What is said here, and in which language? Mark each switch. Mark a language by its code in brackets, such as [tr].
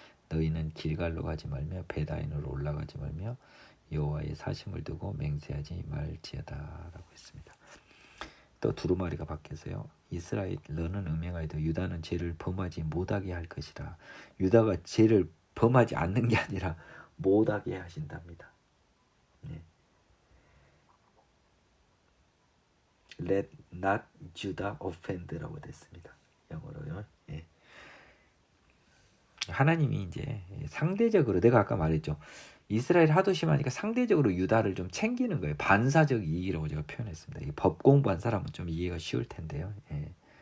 [ko] 너희는 길갈로 가지 말며 베다인으로 올라가지 말며 여호와의 사심을 두고 맹세하지 말지어다라고 했습니다. 또 두루마리가 바뀌어서요. 이스라엘 너는 음행하여도 유다는 죄를 범하지 못하게 할 것이라. 유다가 죄를 범하지 않는 게 아니라 못하게 하신답니다. 네. [en] Let not Judah offend라고 [ko] 됐습니다. 영어로요. 예. 하나님이 이제 상대적으로 내가 아까 말했죠. 이스라엘 하도 심하니까 상대적으로 유다를 좀 챙기는 거예요. 반사적 이익이라고 제가 표현했습니다. 법 공부한 사람은 좀 이해가 쉬울 텐데요. 예.